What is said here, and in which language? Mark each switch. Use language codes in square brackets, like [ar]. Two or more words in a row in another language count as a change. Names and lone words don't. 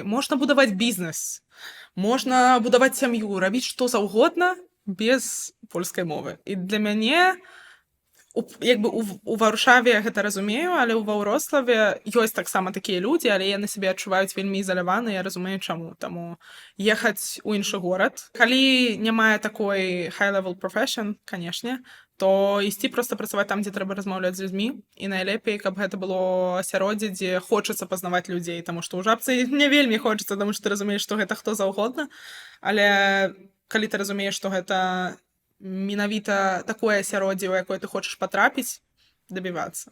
[be] Можна будаваць бізнес, можна будаваць сям'ю, рабіць што заўгодна без польскай мовы. І для мяне у Варшаве гэта разумею, але ў Ваўрославе ёсць таксама такія людзі, але яны сябе адчуваюць вельмі ізаляваны, я разумею чаму. Таму ехаць у іншы горад. Калі не мае такой [en] high-level profession, [be] канешне, то ісці проста працаваць там, дзе трэба размаўляць з людзьмі. І найлепей, каб гэта было асяроддзе, дзе хочацца пазнаваць людзей, таму што ў жабцы не вельмі хочацца, таму што ты разумееш, што гэта хто заўгодна. Але калі ты разумееш, што гэта менавіта такое асяроддзе, у якое ты хочаш патрапіць, дабівацца.